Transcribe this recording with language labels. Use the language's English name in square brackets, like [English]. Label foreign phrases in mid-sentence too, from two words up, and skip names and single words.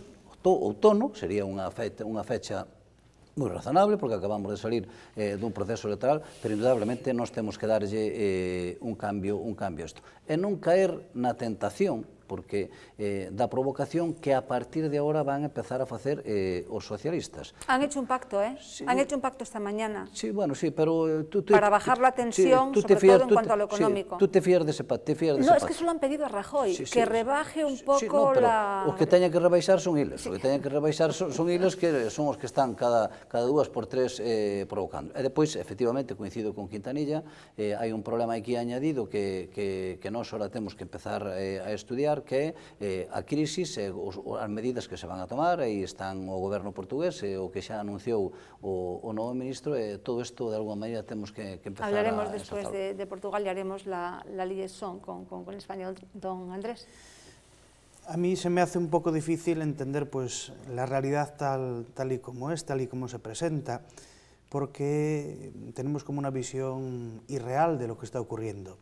[Galician] Outono sería unha fecha moi razonable, porque acabamos de salir dun proceso electoral, pero indudablemente nós temos que darlle un cambio a isto. E non caer na tentación, porque da provocación que a partir de agora van a empezar a facer os socialistas. [Spanish] Han hecho un pacto, Sí. Han hecho un pacto esta mañana. Sí, bueno, sí, pero... Para bajar la tensión, sobre todo en cuanto a lo económico. Tú te fías de ese pacto, No, es que eso lo han pedido a Rajoy, que rebaje un poco la... [Galician] Os que teñen que rebaixar son iles, os que teñen que rebaixar son iles que son os que están cada 2 por 3 provocando. E depois, efectivamente, coincido con Quintanilla, hai un problema aquí añadido que nós ahora temos que empezar a estudiar, que é a crisis, as medidas que se van a tomar, aí están o goberno portugués, o que xa anunciou o novo ministro, e todo isto, de alguma maneira, temos que empezar a... [Spanish] Hablaremos [Galician] despois de Portugal e [Spanish] haremos la liaison con España, don Andrés. A mí se me hace un poco difícil entender pues la realidad tal y como es, tal y como se presenta, porque tenemos como una visión irreal de lo que está ocurriendo.